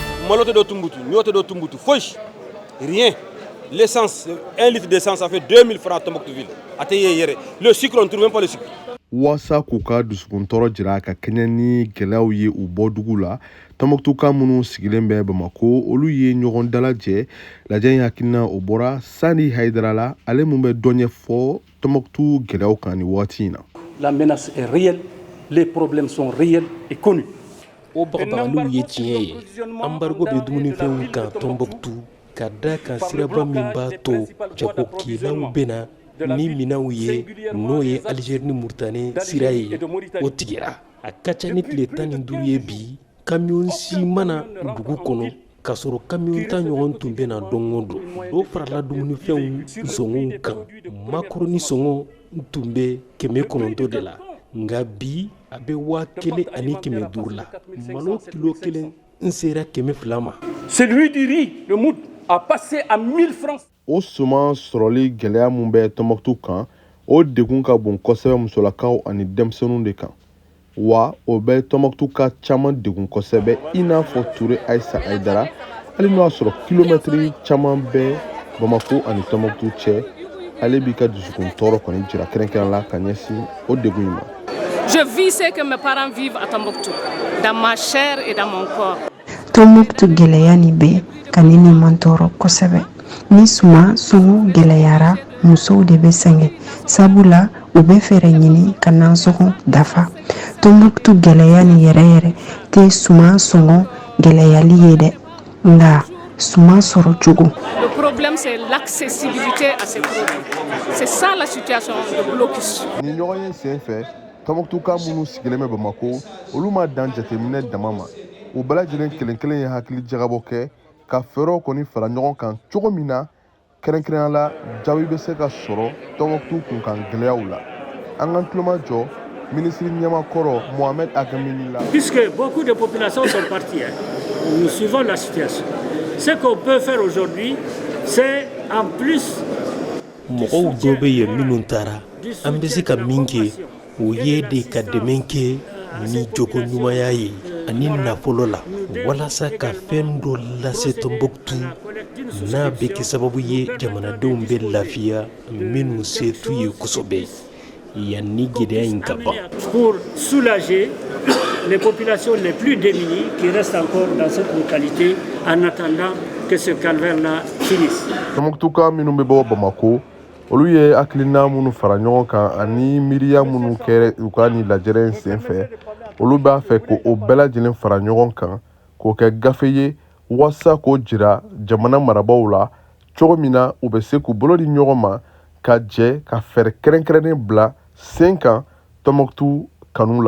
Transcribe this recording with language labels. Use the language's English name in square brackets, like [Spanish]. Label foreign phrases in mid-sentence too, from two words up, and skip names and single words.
[French] Malote de Tumbutu, Nyote de Tumbutu, Fouch, rien. L'essence, 1 litre d'essence, ça fait 2000 francs à Tombouctouville. Le sucre, on ne trouve même pas le sucre. [Bambara] Wasa kuka dusukun tɔɔrɔ jira ka kɛɲɛ ni gɛlɛyaw ye u bɔ dugu la Tɔnbɔkutuka minnu sigilen bɛ Bamako olu ye ɲɔgɔn dalajɛ lajɛ in hakilina o bɔra Sani Haidara la ale mun bɛ dɔ ɲɛfɔ Tɔnbɔkutu gɛlɛyaw kan ni waati in na. [French] La menace est réelle, les problèmes sont réels et connus. [Bambara] O bagabagaliw ye tiɲɛ ye embargo bɛ dumunifɛnw kan Tɔnbɔkutu ka da kan siraba min b'a to jagokɛlaw bɛna ni minɛnw ye n'o ye Algérie ni Mauritanie sira ye o tigɛra a ka ca ni tile 15 ye bi camion si mana dugu kɔnɔ k'a sɔrɔ camion ta ɲɔgɔn tun bɛ na don o don dɔ farala dumunifɛnw sɔngɔw kan makaroni sɔngɔ tun bɛ 900 de la nka bi a bɛ 1500 la malo kilo kelen n sera 200 ma. [French] Celui du riz, le mout, a passé à 1000 francs. [Bambara] O suman sɔrɔli gɛlɛya mun bɛ Tɔnbɔkutu kan o degun ka bon kosɛbɛ musolakaw ani denmisɛnninw de kan wa o bɛ Tɔnbɔkutu ka caman degun kosɛbɛ i n'a fɔ Ture Ayisa Ayidara hali n'o y'a sɔrɔ kilomɛtiri caman bɛ Bamako ani Tɔnbɔkutu cɛ ale b'i ka dusukun tɔɔrɔ kɔni jira kɛrɛnkɛrɛn la ka ɲɛsin o degun in ma. [French] Je vis ce que mes parents vivent à Tombouctou, dans ma chair et dans mon corps. [Bambara] Tombouctou gɛlɛya ni bɛ ka ne ni man tɔɔrɔ kosɛbɛ. Ni suma sɔngɔ gɛlɛyara musow de bɛ sɛgɛn sabula u bɛ fɛɛrɛ ɲini ka nansɔngɔ dafa. Tombouctou gɛlɛya ni yɛrɛ tɛ suma sɔngɔ gɛlɛyali ye dɛ nka suma sɔrɔ cogo. [French] Le problème c'est l'accessibilité à ces produits. C'est ça la situation de blocus. [Bambara] Ni ɲɔgɔn ye sen fɛ Tɔnbɔkutuka minnu sigilen bɛ Bamako olu ma dan jateminɛ dama ma u bɛɛ lajɛlen kelen kelen ye hakili jagabɔ kɛ ka fɛɛrɛw kɔni fara ɲɔgɔn kan cogo min na kɛrɛnkɛrɛnya la jaabi bɛ se ka sɔrɔ Tɔnbɔkutu kunkan gɛlɛyaw la an k'an tulo majɔ ministre ɲɛmakɔrɔ Mohamed Agamini la. [French] Puisque beaucoup de populations sont parties, nous suivons la situation. Ce qu'on peut faire aujourd'hui, c'est en plus [Bambara] mɔgɔw dɔ bɛ yen minnu taara an bɛ se ka min kɛ o ye de ka dɛmɛ kɛ ni jogo ɲumanya ye ani nafolo la walasa ka fɛn dɔ lase Tɔnbɔkutu n'a bɛ kɛ sababu ye jamanadenw bɛ lafiya minnu se t'u ye kosɛbɛ yanni gɛlɛya in ka ban. [French] Pour soulager les populations les plus démunies qui restent encore dans cette localité en attendant que ce calvaire-là finisse. [Bambara] Tɔnbɔkutuka minnu bɛ bɔ Bamako olu ye hakilina minnu fara ɲɔgɔn kan ani miiriya minnu kɛ u ka ni lajɛrɛ in sen fɛ olu b'a fɛ k'o bɛɛ lajɛlen fara ɲɔgɔn kan k'o kɛ gafe ye walasa k'o jira jamana marabaaw la cogo min na u bɛ se k'u bolo di ɲɔgɔn ma ka jɛ ka fɛɛrɛ kɛrɛnkɛrɛnnen bila sen kan Tɔnbɔkutu kanu la.